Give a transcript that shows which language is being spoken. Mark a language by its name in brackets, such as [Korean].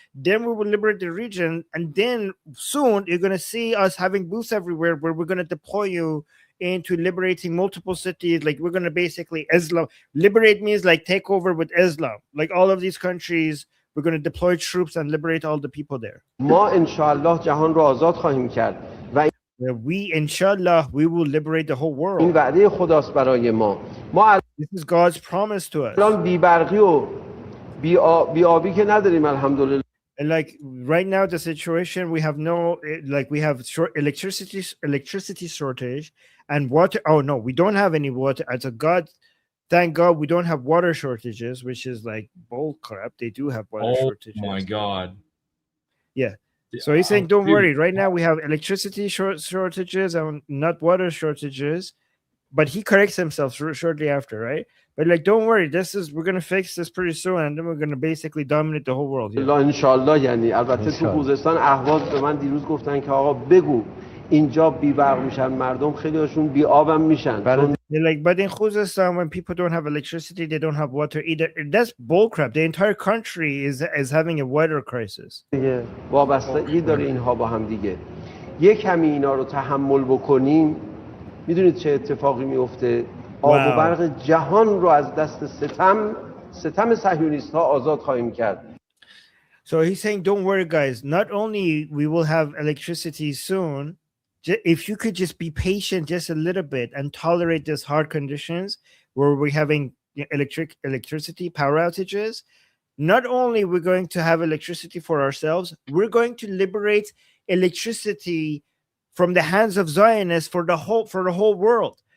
[English] Then we will liberate the region. And then soon you're going to see us having booths everywhere where we're going to deploy you into liberating multiple cities. Like we're going to basically Islam. Liberate means like take over with Islam. Like all of these countries, we're going to deploy troops and liberate all the people there. [Persian] ما انشاءالله جهان رو آزاد خواهیم کرد و [English] we, inshallah, we will liberate the whole world. [Persian] این وعده خداست برای ما. [English] This is God's promise to us. [Persian] الان بی برقی و بی آبی که نداریم الحمدلله. [English] And like right now, the situation we have no, like we have short electricity shortage and water. Oh no, we don't have any water. As a God, thank God, we don't have water shortages, which is like bull crap. They do have water shortages. Oh my God. Yeah. So he's saying, don't worry. Right now, we have electricity shortages and not water shortages. But he corrects himself shortly after, right? But like, don't worry. We're going to fix this pretty soon. And then we're going to basically dominate the whole world. [Persian] الله انشالله یعنی البته تو خوزستان اهواز به من دیروز گفتن که آقا بگو اینجا بی برق میشن مردم خیلی هاشون بی آبم میشن. [English] They're like, but in Khuzestan, when people don't have electricity, they don't have water either. That's bullcrap. The entire country is having a water crisis. [Persian] وابستگی داره اینها با هم دیگه. یک کمی اینا رو تحمل بکنیم. میدونید چه اتفاقی میفته؟ آب و برق جهان رو از دست ستم صهیونیست ها آزاد خواهیم کرد. [English] So he's saying, don't worry, guys. Not only we will have electricity soon, if you could just be patient just a little bit and tolerate these hard conditions where we're having electricity power outages, not only we're going to have electricity for ourselves, we're going to liberate electricity from the hands of Zionists for the whole world.